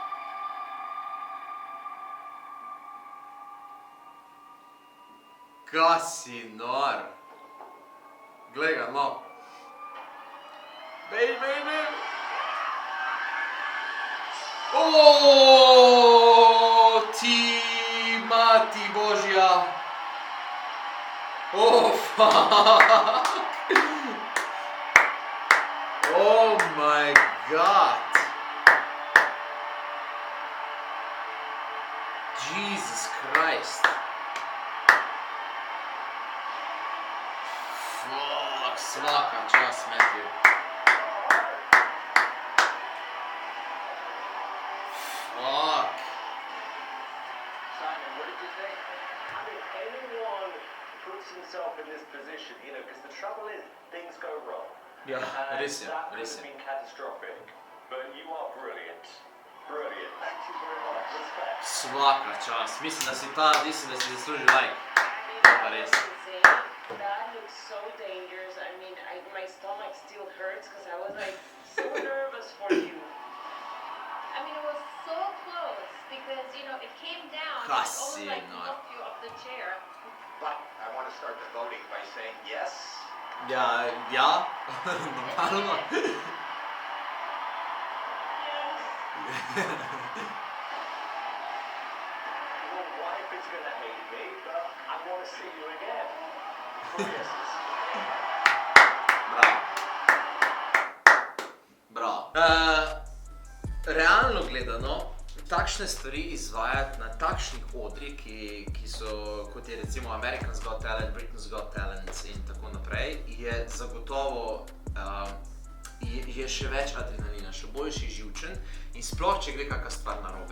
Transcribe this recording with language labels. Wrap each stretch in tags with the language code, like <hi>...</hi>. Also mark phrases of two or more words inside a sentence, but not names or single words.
<sl>Ka si nor. Glej ga, no. Bež, bež, bež. Oooo, ti mati božja.</sl> <en>Oh, fuck. Oh my god. Jesus Christ.</en> <hr>Fuck, svaka čast, Matthew.</hr> <en>Fuck. Simon, what did you think? I mean, anyone puts himself in this position, you know, because the trouble is, things go wrong.</en> <sl>Ja,</sl> <en>And</en> <sl>res je,</sl> <en>that could</en> <sl>res</sl> <en>have</en> <sl>je.</sl> <en>been catastrophic. But you are brilliant. Brilliant. Thank you very much. Respect.</en> <hr>Svaka čast.</hr> <sl>Mislim, da si zasluži like. Pa res.</sl> <en>That looks so dangerous. I mean, my stomach still hurts because I was like so nervous for you. I mean, it was so close because, you know, it came down. It almost like Fascinating. knocked you off the chair. But I want to start the voting by saying yes.</en> <sl>Ja, ja. Normalno.</sl> <en>Your wife is going to hate me, but I want to see you again. For yeses.</en> <sl>Bravo. Bravo. Realno gledano, takšne stvari izvajati na takšnih odrih, ki so, kot je recimo American's Got Talent, Britain's Got Talent in tako naprej, je zagotovo je še več adrenalina, še boljši živčen in sploh, če gre kakšna stvar narobe.</sl>